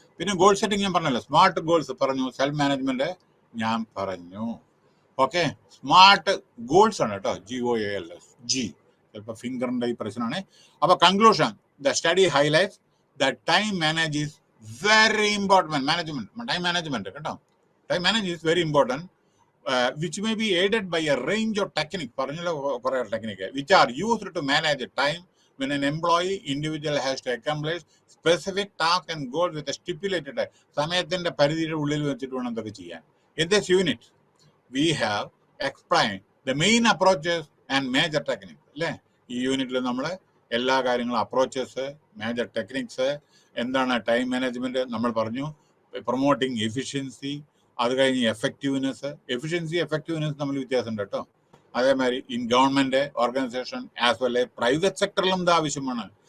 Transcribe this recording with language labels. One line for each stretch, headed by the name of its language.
Malayalam: പിന്നെ goal setting ഞാൻ പറഞ്ഞല്ലോ. സ്മാർട്ട് ഗോൾസ് പറഞ്ഞു. സെൽഫ് മാനേജ്മെന്റ് ഞാൻ പറഞ്ഞു. ഓക്കെ, സ്മാർട്ട് ഗോൾസ് ആണ് കേട്ടോ, GOALS, ചിലപ്പോൾ ഫിംഗറിന്റെ ഈ പ്രശ്നമാണ്.
English: അപ്പൊ conclusion, the study highlights the time manage is very important. Time management കേട്ടോ, time manage is very important, which may be aided by a range of techniques,
Malayalam: പറഞ്ഞല്ലോ കുറേ technique,
English: which are used to manage time when an employee individual has to accomplish specific tasks and goals with a stipulated
Malayalam: സമയത്തിന്റെ പരിധിയുടെ ഉള്ളിൽ വെച്ചിട്ട് വേണം ഇതൊക്കെ ചെയ്യാൻ.
English: In this unit we have explained the main approaches and major techniques.
Malayalam: അല്ലേ, ഈ യൂണിറ്റിൽ നമ്മൾ എല്ലാ കാര്യങ്ങളും, അപ്രോച്ചസ്, മേജർ ടെക്നിക്സ്, എന്താണ് ടൈം മാനേജ്മെന്റ് നമ്മൾ പറഞ്ഞു. പ്രൊമോട്ടിങ് എഫിഷ്യൻസി, അത് കഴിഞ്ഞ് എഫക്റ്റീവ്നെസ്. എഫിഷ്യൻസി എഫക്റ്റീവ്നെസ് തമ്മിൽ വ്യത്യാസമുണ്ട് കേട്ടോ. അതേമാതിരി
English: in government organisation as well
Malayalam: private സെക്ടറിലും ഇത് ആവശ്യമാണ്.